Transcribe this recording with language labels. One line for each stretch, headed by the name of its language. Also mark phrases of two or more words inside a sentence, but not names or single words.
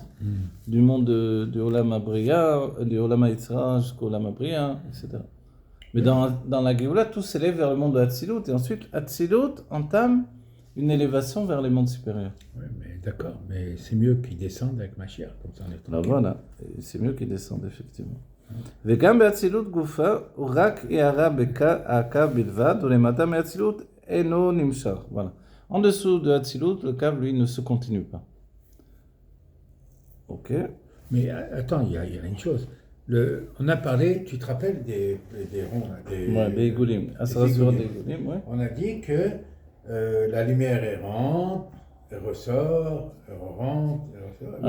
French: Du monde du
Hebrew: עולם הבריאה,
French: du
Hebrew: עולם היצירה
French: jusqu'au
Hebrew: עולם הבריאה,
French: etc. Mais dans la Géoula, tout s'élève vers le monde de Hatzilut, et ensuite Hatzilut entame une élévation vers les mondes supérieurs. Oui, mais d'accord, mais c'est mieux qu'ils descendent avec Mashiach, comme ça on est Alors tranquille. voilà, et c'est mieux qu'ils descendent, effectivement.
Hebrew: וגם באצילות גופה, הוא רק הערה הקו בלבד, ולמטה מאצילות אינו נמשך.
French: Voilà. En dessous de Hatzilut, le cave, lui, ne se continue pas. Ok. Mais attends, il y a une chose. On a parlé, tu te rappelles des ronds, là, Ouais, Beigulim. Asra sur Beigulim, ouais. On a dit que la lumière elle rentre, elle ressort, elle rentre, elle ressort, elle